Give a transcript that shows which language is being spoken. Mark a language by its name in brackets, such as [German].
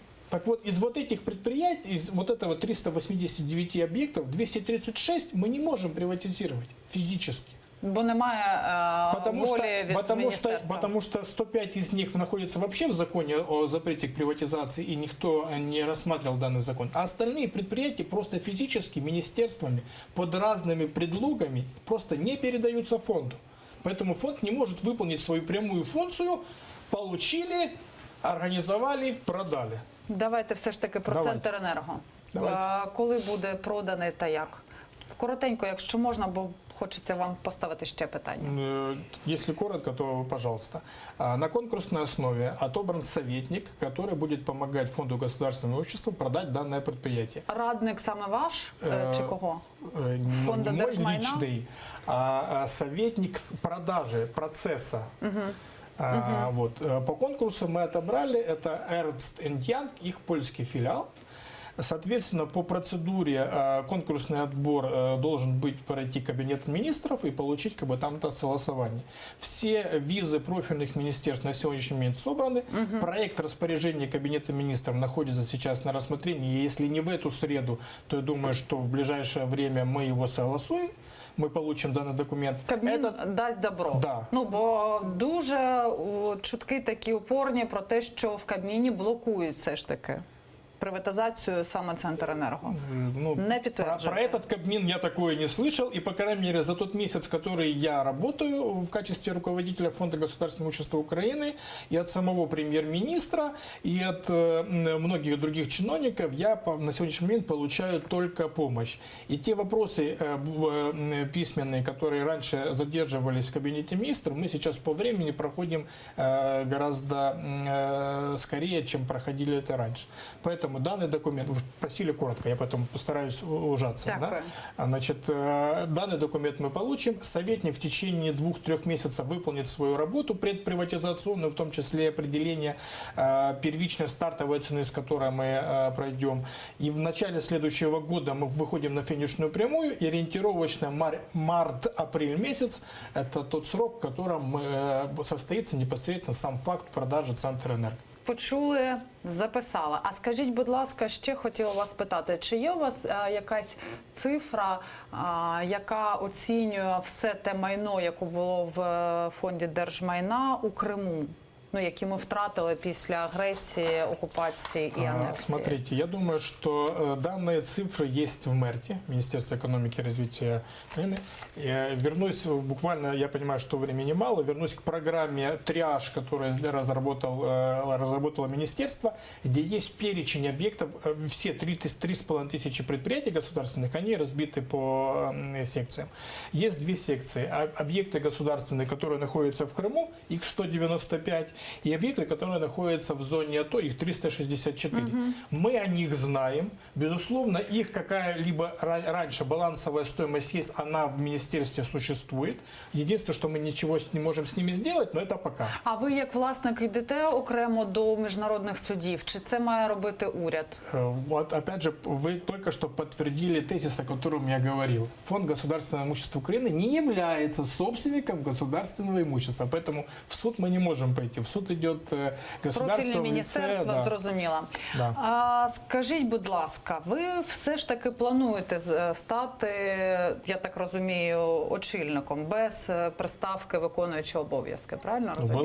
[Russian] Так вот, из вот этих предприятий, из вот этого 389 объектов, 236 мы не можем приватизировать физически. [Ukrainian] Бо немає волі від міністерства. [Russian] Потому что 105 из них находятся вообще в законе о запрете к приватизации, и никто не рассматривал данный закон. А остальные предприятия просто физически министерствами под разными предлогами просто не передаются фонду. Поэтому фонд не может выполнить свою прямую функцию. Получили, организовали, продали. [Ukrainian] Давайте все ж таки про [Russian] Давайте. [Ukrainian] Центренерго. [Russian] Давайте. [Ukrainian] Коли буде проданий та як? Коротенько, якщо можна, бо хочеться вам поставити ще питання. [Russian] Если коротко, то пожалуйста. На конкурсной основе отобран советник, который будет помогать Фонду государственного имущества продать данное предприятие. [Ukrainian] Радник саме ваш чи кого? Фонда [Russian] Не мой [Ukrainian] держмайна? [Russian] личный, а советник с продажи процесса. Вот. По конкурсу мы отобрали, это Ernst & Young, их польский филиал. Соответственно, по процедуре конкурсный отбор должен быть пройти Кабинет министров и получить как бы там-то согласование. Все визы профильных министерств на сегодняшний момент собраны. Проект распоряжения Кабинета министров находится сейчас на рассмотрении. Если не в эту среду, то я думаю, что в ближайшее время мы его согласуем. [Ukrainian] Ми получимо даний документ. Кабмін дасть добро. [Russian] Да. [Ukrainian] Ну, бо дуже чутки такі упорні про те, що в Кабміні блокують все ж таки приватизацию саме Центренерго. [Russian] Ну, Не подтверждено. про этот Кабмин я такое не слышал. И, по крайней мере, за тот месяц, который я работаю в качестве руководителя Фонда государственного имущества Украины, и от самого премьер-министра, и от многих других чиновников, я на сегодняшний момент получаю только помощь. И те вопросы письменные, которые раньше задерживались в Кабинете министров, мы сейчас по времени проходим гораздо скорее, чем проходили это раньше. Поэтому данный документ, вы просили коротко, я потом постараюсь ужаться. Да? Значит, данный документ мы получим. Советник в течение 2-3 месяцев выполнит свою работу предприватизационную, в том числе определение первичной стартовой цены, с которой мы пройдем. И в начале следующего года мы выходим на финишную прямую. И ориентировочно март-апрель месяц – это тот срок, в котором состоится непосредственно сам факт продажи Центренерго. [Ukrainian] Почули, записала. А скажіть, будь ласка, ще хотіла вас питати, чи є у вас якась цифра, яка оцінює все те майно, яке було в фонді держмайна у Криму? Ну, які ми втратили після агресії, [Russian] оккупации и аннексии? Смотрите, я думаю, что данные цифры есть в МЭРТе, Министерство экономики и развития Украины. Вернусь буквально, я понимаю, что времени мало, вернусь к программе «Триаж», которую разработало министерство, где есть перечень объектов, все 3,5 тысячи предприятий государственных, они разбиты по секциям. Есть 2 секции. Объекты государственные, которые находятся в Крыму, их 195, и объекты, которые находятся в зоне АТО, их 364. Мы о них знаем. Безусловно, их какая-либо раньше балансовая стоимость есть, она в министерстве существует. Единственное, что мы ничего не можем с ними сделать, но это пока. [Ukrainian] А ви як власник йдете окремо до міжнародних судів? Чи це має робити уряд? [Russian] Вот опять же, вы только что подтвердили тезис, о котором я говорил. Фонд государственного имущества Украины не является собственником государственного имущества, поэтому в суд мы не можем пойти. В суд идет государство [Ukrainian] Профільне [Russian] в лице, [Ukrainian] міністерство, [Russian] да. [Ukrainian] зрозуміло. [Russian] Да. [Ukrainian] Скажіть, будь ласка, ви все ж таки плануєте стати, я так розумію, очільником без приставки виконуючого обов'язки, правильно розумію?